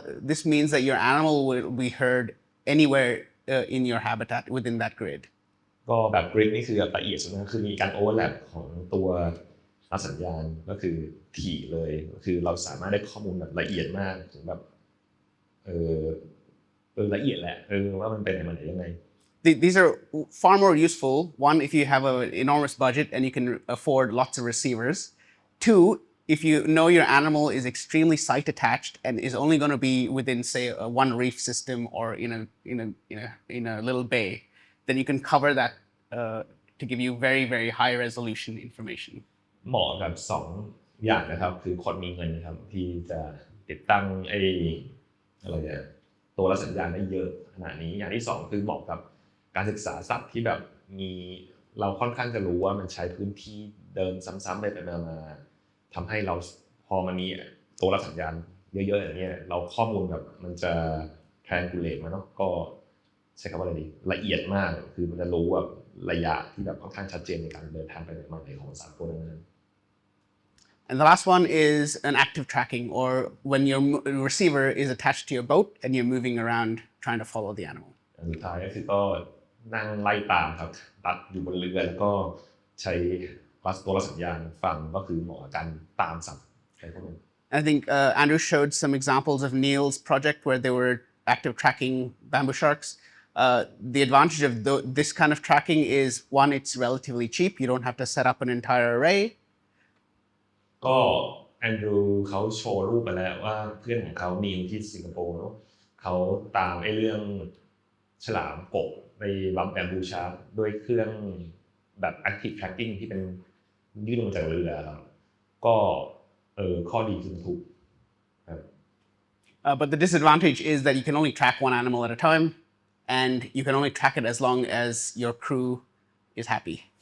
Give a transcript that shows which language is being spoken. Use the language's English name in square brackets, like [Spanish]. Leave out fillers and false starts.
[English] This means that your animal will be heard anywhere in your habitat within that grid. [Thai] ก็แบบ grid นี่คือแบบละเอียดสุดนะคือมีการ overlap ของตัว รับสัญญาณก็คือถี่เลยคือเราสามารถได้ข้อมูลแบบละเอียดมากถึงแบบละเอียดแหละว่ามันเป็นอะไรมันยังไง [English] These are far more useful. One, if you have an enormous budget and you can afford lots of receivers. Two, if you know your animal is extremely site attached and is only going to be within, say, one reef system or in a little bay, then you can cover that to give you very, very high resolution information. [Thai] เหมาะกับสองอย่างนะครับคือคนมีเงินครับที่จะติดตั้งอะไรเนี่ยตัวรับสัญญาณได้เยอะขนาดนี้อย่างที่สองคือเหมาะกับการศึกษาสัตว์ที่แบบมีเราค่อนข้างจะรู้ว่ามันใช้พื้นที่เดินซ้ำๆไปมาทำให้เราพอมันมีตัวรับสัญญาณเยอะๆอย่างนี้เราข้อมูลแบบมันจะ triangulate มาเนาะก็ ใช้คำว่าอะไรดีละเอียดมากคือมันจะรู้แบบระยะที่แบบค่อนข้างชัดเจนในการเดินทางไปมาไหนของสัตว์ตัวนั้น [English] And the last one is an active tracking, or when your receiver is attached to your boat and you're moving around trying to follow the animal. [Thai] อันสุดท้ายก็คือก็นั่งไล่ตามครับตัดอยู่บนเรือแล้วก็ใช้ตัวรับสัญญาณฟังก็คือเหมาะกับการตามสัตว์อะไรพวกนี้ [English] I think Andrew showed some examples of Neil's project where they were active tracking bamboo sharks. The advantage of this kind of tracking is, one, it's relatively cheap. You don't have to set up an entire array. [Thai] ก็แอนดรูเขาโชว์รูปไปแล้วว่าเพื่อนของเขานีลที่สิงคโปร์เนาะเขาตามเรื่องฉลามกบในบัมแบมบูชาร์กด้วยเครื่องแบบ active tracking ที่เป็นยื่นลงจากเรือครับก็ข้อดีคือถูกครับ [English] But the disadvantage is that you can only track one animal at a time, and you can only track it as long as your crew is happy.